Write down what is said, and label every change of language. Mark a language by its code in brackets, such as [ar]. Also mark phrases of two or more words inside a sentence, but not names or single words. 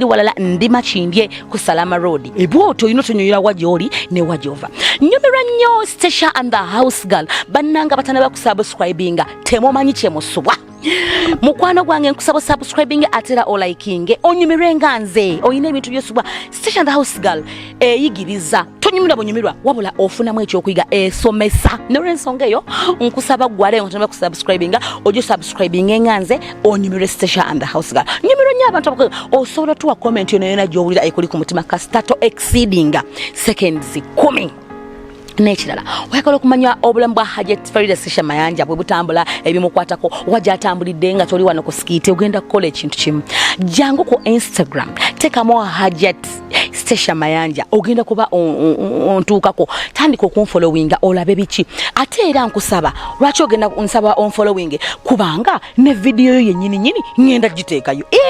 [lg] walala ndi Makindye ku Salama Road ebwoto olina tonyolera wagyoli ne wajova nyumirwa nnyo Stecia and the house girl bannanga batanaba kusubscribinga temumanyi kyemusubwa mukwano gwange nkusaba subscribing atera o liking onyumirwe nga nze oyina ebintu byosubwa Stecia and the house girl eyigiriza tonyumira bonyumirwa wabula ofunamu ekyokuyiga esomesa n'olwensonga eyo nkusaba gwale ngo tanaba kusubscribinga ojo subscribing nga nze onyumirwe Stecia and the house girl nyumirwa nnyo abantu abakulu osobola tuwa comment yona gy'owulira ekuli ku mutima kasitato [en] exceeding seconds 10 [lg] nekirala oyagala okumanya obulamu bwa Hajjati Stecia Mayanja bwe butambula ebimukwatako wajja atambulidde nga toli wano ku skiiti ogenda kukola ekintu kimu jangu ku Instagram tekamu Hajjati Stecia Mayanja ogenda kuba ontuukako tandika okunfollowinga olabe biki ate era nkusaba lwaki ogenda nsaba onfollowing kubanga ne video yo yennyini ngenda giteekayo